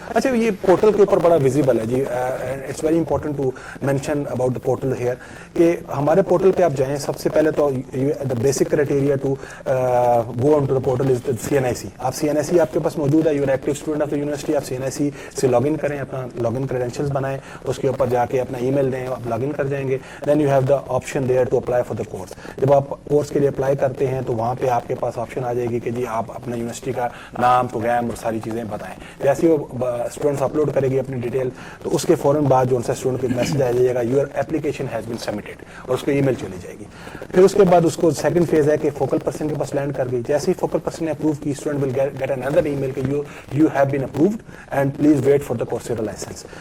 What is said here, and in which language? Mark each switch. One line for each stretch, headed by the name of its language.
Urdu: اچھا, یہ پورٹل کے اوپر بڑا ویزیبل ہے جی.
English: it's very important to mention about the portal here
Urdu: کہ ہمارے پورٹل پہ آپ جائیں, سب سے پہلے تو
English: The basic criteria to go on to the portal is CNIC.
Urdu: آپ CNIC آپ کے پاس موجود ہے,
English: you are active student of the university,
Urdu: آپ CNIC سے لاگ ان کریں, اپنا لاگ ان کریڈینشیلس بنائیں, اس کے اوپر جا کے اپنا ای میل دیں, آپ لاگ ان کر جائیں گے.
English: Then you have the option there to apply for the course.
Urdu: جب آپ کورس کے لیے اپلائی کرتے ہیں تو وہاں پہ آپ کے پاس آپشن آ جائے گی کہ جی آپ اپنا یونیورسٹی کا نام, پروگرام اور ساری چیزیں بتائیں. جیسے وہ اسٹوڈنٹس اپلوڈ کرے گی اپنی ڈیٹیل, تو اس کے فوراً بعد جو ان سے اسٹوڈنٹ کو میسج آ جائے گا
English: your application has been submitted,
Urdu: اور اس کو ای میل چلی جائے گی. پھر اس کے بعد اس کو سیکنڈ فیز ہے کہ فوکل پرسن کے پاس لینڈ کر گئی. جیسے ہی فوکل پرسن نے اپروو کی,
English: student will get another email
Urdu: کہ
English: You have been approved and please wait for the Coursera licence.